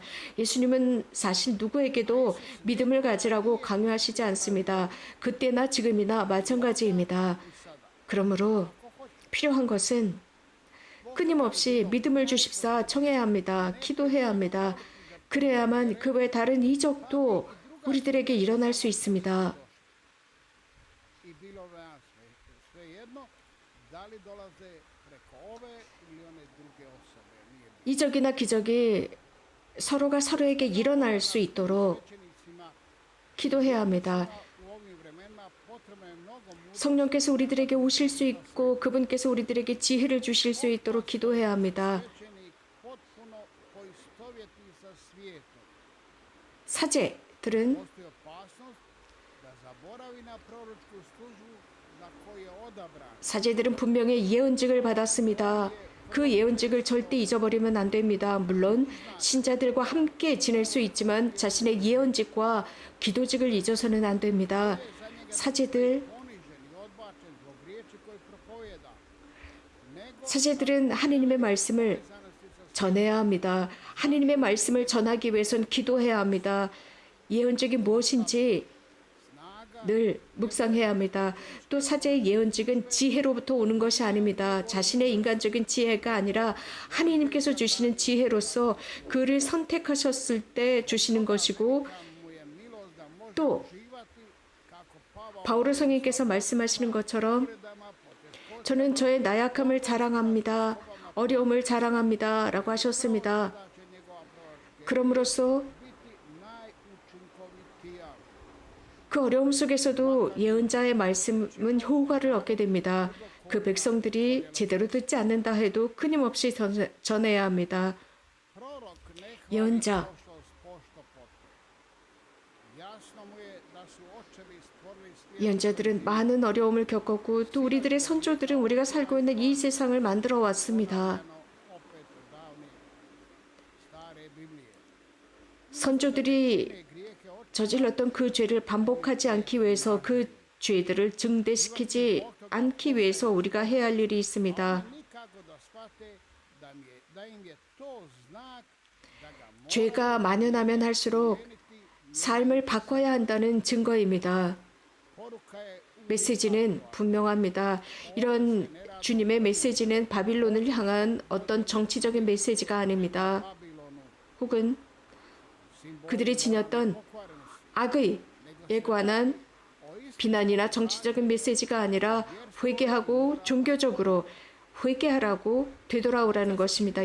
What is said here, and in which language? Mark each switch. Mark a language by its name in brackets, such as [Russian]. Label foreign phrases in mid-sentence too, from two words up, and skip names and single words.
[Korean] 예수님은 사실 누구에게도 믿음을 가지라고 강요하시지 않습니다. 그때나 지금이나 마찬가지입니다. 그러므로 필요한 것은 끊임없이 믿음을 주십사 청해야 합니다. 기도해야 합니다. 그래야만 그 외 다른 이적도 우리들에게 일어날 수 있습니다. [Croatian] I bilo nam svejedno da li dolaze preko ove ili one druge osobe. Nije bitno. [Korean] 이적이나 기적이 서로가 서로에게 일어날 수 있도록 [Croatian] Učenicima [Korean] 기도해야 합니다. [Croatian] u ovim vremenima potrebno je mnogo [Korean] 성령께서 우리들에게 오실 수 있고 그분께서 우리들에게 지혜를 주실 수 있도록 기도해야 합니다. [Croatian] svećenik potpuno poistovjeti sa svijetom. [Korean] 사제들은 [Croatian] Postoji opasnost da zaboravi na proročku službu za koju je odabran. [Korean] 사제들은 분명히 예언직을 받았습니다. 그 예언직을 절대 잊어버리면 안 됩니다. 물론 신자들과 함께 지낼 수 있지만 자신의 예언직과 기도직을 잊어서는 안 됩니다. 사제들, [Croatian] Ponižen i odbačen zbog riječi koju propovjeda. Nego [Korean] 사제들은 하느님의 말씀을 전해야 합니다. 하느님의 말씀을 전하기 위해선 기도해야 합니다. 예언직이 무엇인지 [Croatian] snaga [Korean] 늘 묵상해야 합니다. 또 사제의 예언직은 지혜로부터 오는 것이 아닙니다. 자신의 인간적인 지혜가 아니라 하느님께서 주시는 지혜로서 그를 선택하셨을 때 주시는 것이고 [Croatian] mu je milost da može [Korean] 또 [Croatian] uživati kako Pavao [Korean] 바오로 성인께서 말씀하시는 것처럼 [Croatian] dama poteškoća [Korean] 저는 저의 나약함을 자랑합니다. 어려움을 자랑합니다. 라고 하셨습니다. [Croatian] da će njegova proročka [Korean] 그럼으로써 [Croatian] biti najučinkovitija. [Korean] 그 어려움 속에서도 예언자의 말씀은 효과를 얻게 됩니다. 그 백성들이 제대로 듣지 않는다 해도 끊임없이 전해야 합니다. [Croatian] Prorok ne hvali [Korean] 예언자 [Croatian] prošlost pošto poto. Jasno mu je da su oči [Korean] 예언자들은 많은 어려움을 겪었고 또 우리들의 선조들은 우리가 살고 있는 이 세상을 만들어 왔습니다. [Croatian] opet davne stare Biblije. [Korean] 선조들이 [Croatian] Grijehe oči [Korean] 저질렀던 그 죄를 반복하지 않기 위해서 그 죄들을 증대시키지 않기 위해서 우리가 해야 할 일이 있습니다. [Croatian] nikako da shvate da im je to znak da ga [Korean] 죄가 만연하면 할수록 삶을 바꿔야 한다는 증거입니다. [Croatian] poruka je [Korean] 메시지는 분명합니다. 이런 주님의 메시지는 바빌론을 향한 어떤 정치적인 메시지가 아닙니다. [Croatian] Babilonu [Korean] 혹은 그들이 지녔던 악의에 관한 비난이나 정치적인 메시지가 아니라 회개하고 종교적으로 회개하라고 되돌아오라는 것입니다.